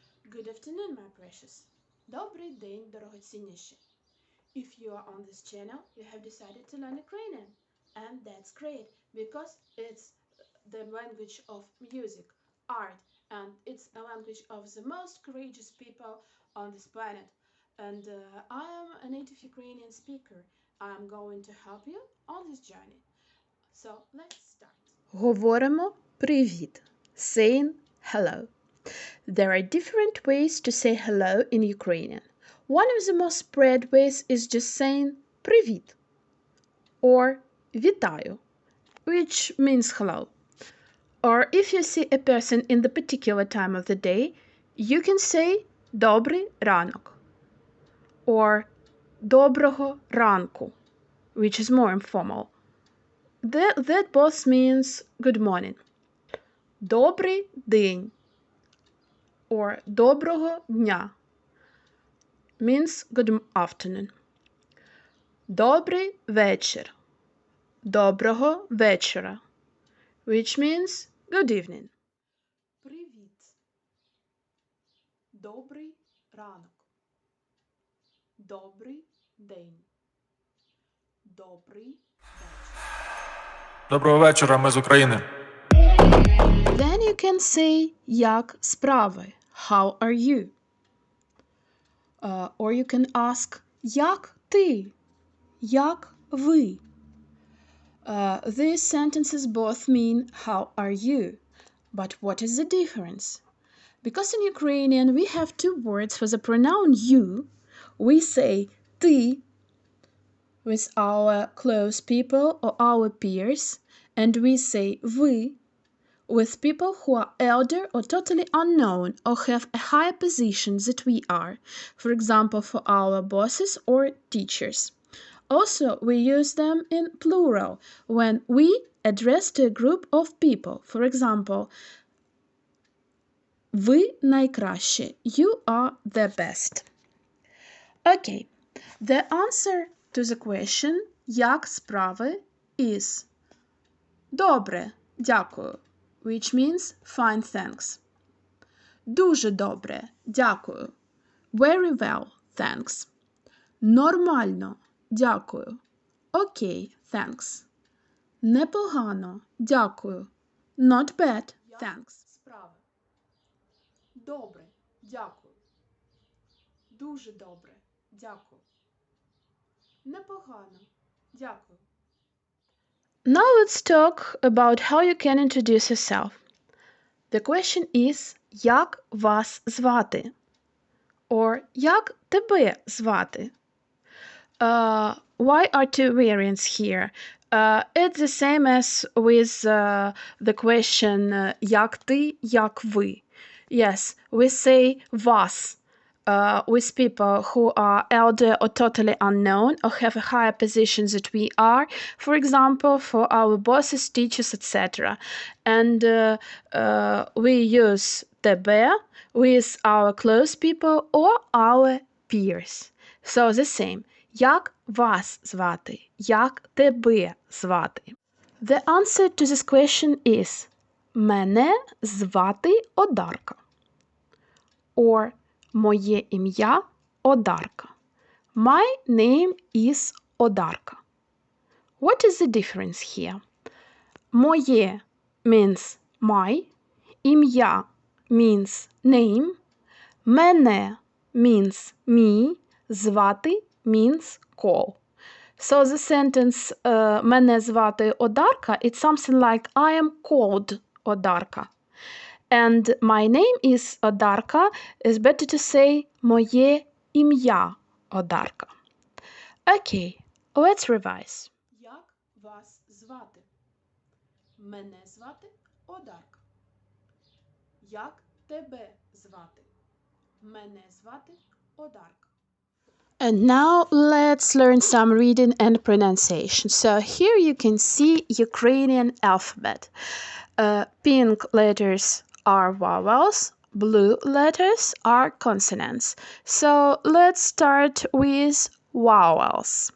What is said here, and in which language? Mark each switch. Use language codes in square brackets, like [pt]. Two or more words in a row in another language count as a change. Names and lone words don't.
[en] Good afternoon, my precious. [uk] Добрий день, дорогоцінніші. [en] If you are on this channel, you have decided to learn Ukrainian. And that's great, because it's the language of music, art, and it's a language of the most courageous people on this planet. And I am a native Ukrainian speaker. I'm going to help you on this journey. So let's start. [uk] Говоримо привіт. [en] Saying hello. There are different ways to say hello in Ukrainian. One of the most spread ways is just saying привіт or вітаю, which means hello. Or if you see a person in the particular time of the day, you can say [uk] добрий ранок [en] or [uk] доброго ранку, [en] which is more informal. That both means good morning. [uk] Добрий день [en] or [uk] доброго дня [en] means good afternoon. [uk] Добрий вечір. Доброго вечора, [en] which means good evening. [uk] Привіт. Добрий ранок. Добрий день. Добрий вечір. Доброго вечора, ми з України. [en] Then you can say [uk] як справи, [en] how are you? Or you can ask [uk] як ти, як ви. [en] These sentences both mean how are you, but what is the difference? Because in Ukrainian we have two words for the pronoun you. We say ти with our close people or our peers, and we say ви with people who are elder or totally unknown or have a higher position than we are, for example, for our bosses or teachers. Also, we use them in plural when we address to a group of people. For example, [uk] ви найкращі. [en] You are the best. Okay, the answer to the question [uk] як справи [en] is [uk] добре, дякую, [en] which means fine, thanks. [uk] Дуже добре, дякую. [en] Very well, thanks. [uk] Нормально, дякую. [en] Okay, thanks. [uk] Непогано, дякую. [en] Not bad, thanks. [uk] Справи. Добре, дякую. Дуже добре, дякую. Непогано, дякую. [en] Now let's talk about how you can introduce yourself. The question is, [uk] як вас звати? Or як тебе звати? [en] Why are two variants here? It's the same as with the question [uk] як ти, як ви. [en] Yes, we say вас with people who are elder or totally unknown or have a higher position than we are, for example, for our bosses, teachers, etc. And we use тебе with our close people or our peers. So the same. [uk] Як вас звати? Як тебе звати? [en] The answer to this question is [uk] мене звати Одарка. Or моє ім'я Одарка. [en] My name is Odarka. What is the difference here? Моє means my, ім'я means name, мене means me, звати means call. So the sentence [uk] мене звати Одарка, [en] it's something like I am called Odarka. And my name is Odarka is better to say [uk] моє ім'я Одарка. [en] Okay, let's revise. [uk] Як вас звати? Мене звати Одарка. Як тебе звати? Мене звати Одарка. [en] And now let's learn some reading and pronunciation. So here you can see Ukrainian alphabet. Pink letters are vowels, blue letters are consonants. So let's start with vowels.